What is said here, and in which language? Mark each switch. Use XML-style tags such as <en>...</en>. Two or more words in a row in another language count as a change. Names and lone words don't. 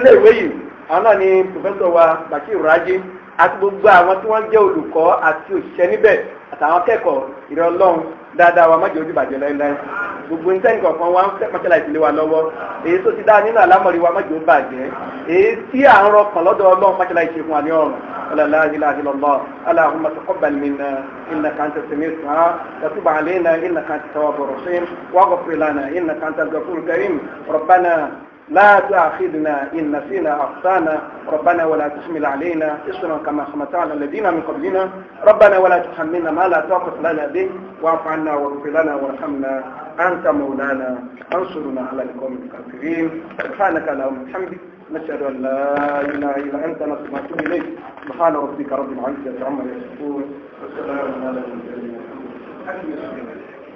<yo>iléèwé yìí àwọn náà ni professor wa Baqi Raji àti gbogbo àwọn tí wọ́n jẹ́ olùkọ́ àti òṣìṣẹ́ níbẹ̀ àtàwọn akẹ́kọ̀ọ́ ìrẹ́ ọlọ́run dáadáa wa má jẹ́ ojú bàjẹ́ láéláé gbogbo ní sẹ́yìn kọ̀ọ̀kan wa ń fẹ́ pàṣẹ láì sílé wa lọ́wọ́ èyí tó ti dá nínú àlámọ̀rí wa má jẹ́ ó bàjẹ́ èyí tí à ń rọkàn lọ́dọ̀ ọlọ́run pàṣẹ láì ṣe fún wa ní ọ̀run</yo> <ar>لا إله إلا الله اللهم تقبل منا إنك أنت السميع الدعاء وتب علينا إنك أنت التواب الرحيم واغفر لنا إنك أنت الغفور الكريم ربنا لا تؤاخذنا إن نسينا أخطانا ربنا ولا تحمل علينا إصرا كما حملت على الذين من قبلنا ربنا ولا تحملنا ما لا طاقة لنا به واعف عنا واغفر لنا وارحمنا أنت مولانا انصرنا على القوم الكافرين سبحانك اللهم وبحمدك نشهد أن لا إله إلا أنت نستغفرك ونتوب إليك سبحان ربك رب العزة عما يصفون وسلام على المرسلين</ar>